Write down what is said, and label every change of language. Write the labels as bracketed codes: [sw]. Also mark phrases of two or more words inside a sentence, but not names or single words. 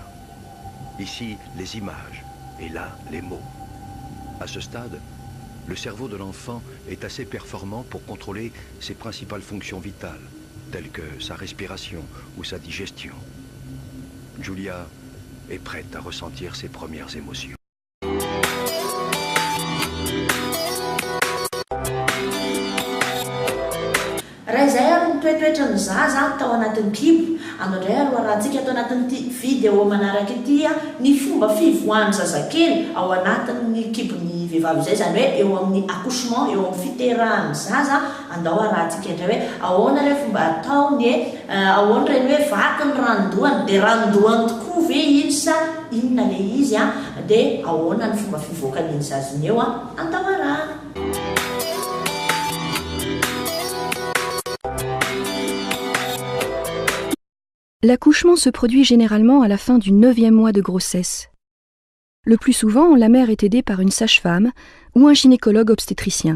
[fr] Ici les images, et là les mots. À ce stade, le cerveau de l'enfant est assez performant pour contrôler ses principales fonctions vitales, telles que sa respiration ou sa digestion. Giulia est prête à ressentir ses premières émotions. [mg] Raha izay ary nitoetoetra ny zaza tao anatin'ny kibo. Andray aloha rahantsika tao anatin'ity vidéo manaraka ity ny fomba fivoahan'ny zazakely ao anatin'ny kibon'ny vehivavy izay, zany hoe eo amin'ny accouchement, eo amin'ny fiterahan'ny zaza. Andao arahantsika indray hoe ahoana ilay fomba ataony, ahoana ireny hoe vaky ny ranondohany, dia ranondohany tokoa ve izy sa inona ilay izy dia ahoana ny fomba fivoakan'iny zazany eo andao arahana. [fr] L'accouchement se produit généralement à la fin du 9e mois de grossesse. Le plus souvent, la mère est aidée par une sage-femme ou un gynécologue obstétricien.